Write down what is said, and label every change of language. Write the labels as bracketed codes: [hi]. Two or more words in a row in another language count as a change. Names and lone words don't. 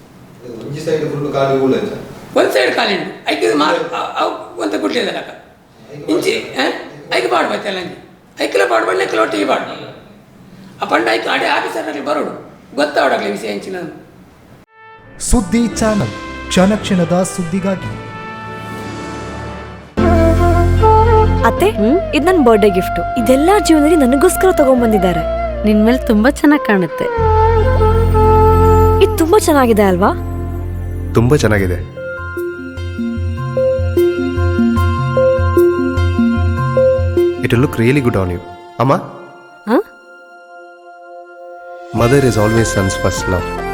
[tcy] ಒಂದು ಸೈಡ್ ಖಾಲಿ ಉಂಟು ಐಕಿದು ಒಂದು ಕುಟ್ಲಿದಲ್ಲ ಇಂಚಿ ಐಕೆ ಪಾಡ್ಬಾಯ್ತು ಎಲ್ಲ ಐಕ್ಲ ಪಾಡ್ಬಾರ್ದು ನೆಕ್ಲ ಒಟ್ಟಿಗೆ ಪಾಡ್ಬಾರ್ದು ಆ ಪಂಡ ಐಕೆ ಅಡೆ ಆಫೀಸರ್ನಾಗ್ಲಿ ಬರೋಡು ಗೊತ್ತಾವಡಾಗ್ಲಿ ವಿಷಯ ಇಂಚಿನ [kn] ಸುದ್ದಿ ಚಾನಲ್ ಕ್ಷಣ ಕ್ಷಣದ ಸುದ್ದಿಗಾಗಿ. ಅತ್ತೆ ಇದು ನನ್ನ [en] birthday gift. [kn] ಇದೆಲ್ಲ ಜೀವನದಲ್ಲಿ ನನಗೋಸ್ಕರ ತಗೊಂಡ್ಬಂದಿದ್ದಾರೆ. ನಿನ್ ಮೇಲೆ ತುಂಬಾ ಚೆನ್ನಾಗಿ ಕಾಣುತ್ತೆ. ಇದು ತುಂಬಾ ಚೆನ್ನಾಗಿದೆ ಅಲ್ವಾ? ತುಂಬಾ ಚೆನ್ನಾಗಿದೆ. [en] It will look really good on you. Amma? Huh? Mother is always son's first love.